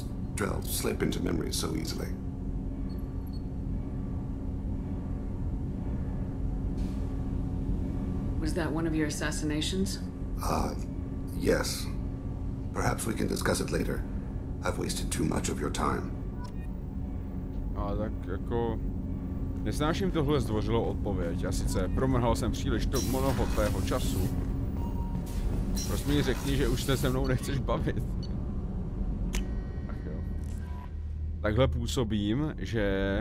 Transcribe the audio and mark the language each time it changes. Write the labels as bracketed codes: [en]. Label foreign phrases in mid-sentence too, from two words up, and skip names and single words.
[en] Drell slip into memory so easily. Was that one of your assassinations? Yes. Perhaps we can discuss it later. I've wasted too much of your time. [cs] A tak jako... Nesnáším tohle zdvořilou odpověď. A sice promrhal jsem příliš mnoho tvého času. Prostě mi řekni, že už se mnou nechceš bavit. Ach jo. Takhle působím, že...